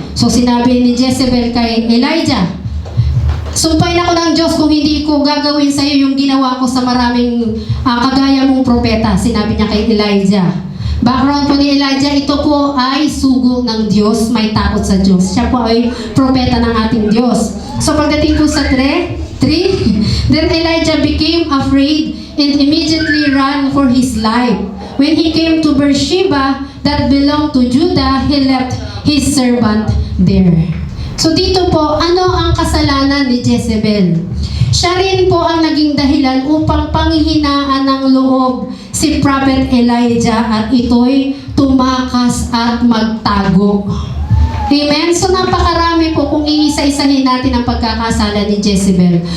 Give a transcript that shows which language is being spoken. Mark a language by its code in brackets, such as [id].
[tl] So sinabi ni Jezebel kay Elijah, "Sumpain ako ng Diyos kung hindi ko gagawin sa iyo yung ginawa ko sa maraming kagaya mong propeta." Sinabi niya kay Elijah. Background po ni Elijah, ito po ay sugo ng Diyos, may takot sa Diyos. Siya po ay propeta ng ating Diyos. So pagdating po sa 3, [en] then Elijah became afraid and immediately ran for his life. When he came to Beersheba that belonged to Judah, he left his servant there. [tl] So dito po, ano ang kasalanan ni Jezebel? Siya rin po ang naging dahilan upang panghihinaan ng loob si Prophet Elijah at ito'y tumakas at magtago. Amen? So napakarami po kung iisa-isahin natin ang pagkakasala ni Jezebel.